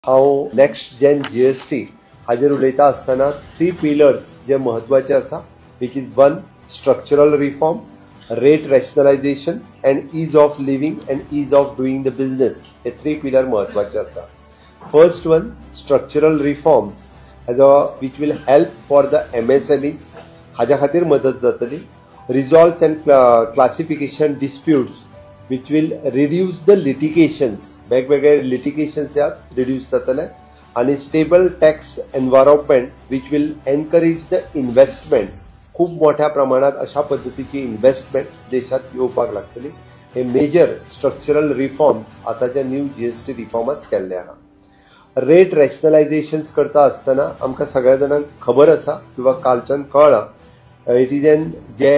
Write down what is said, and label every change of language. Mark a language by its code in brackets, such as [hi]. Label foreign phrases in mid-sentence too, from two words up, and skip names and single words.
[kok] हांव नेक्स्ट जेन जीएसटी हाजेर उलयता आसतना 3 पिलर्स जे महत्वाचे आसा, [en] which is 1 structural reform, rate rationalization and ease of living and ease of doing the business. [kok] हे 3 पिलर महत्वाचे आसा. [en] First one structural reforms which will help for the MSMEs. [kok] हाज्या खातीर मदत जातली. [en] resolves and classification disputes which will reduce the litigations. [kok] वेगवेगळे लिटिगेशन्स रिड्यूस जातले आणि [en] stable tax environment which will encourage the investment. [kok] खूप मोठ्या प्रमाणात अशा पद्धतीची इन्व्हेस्टमेंट देशात येवपाक लागतली. हे [en] major structural reforms [kok] आताच्या न्यू जीएसटी रिफॉर्मात केल्ले आहा. [en] rate rationalization [kok] करता आसतना आमकां सगळ्या जाणांक खबर आसा किंवा कालच्यान कळ्ळां, [en] it is an [kok] जे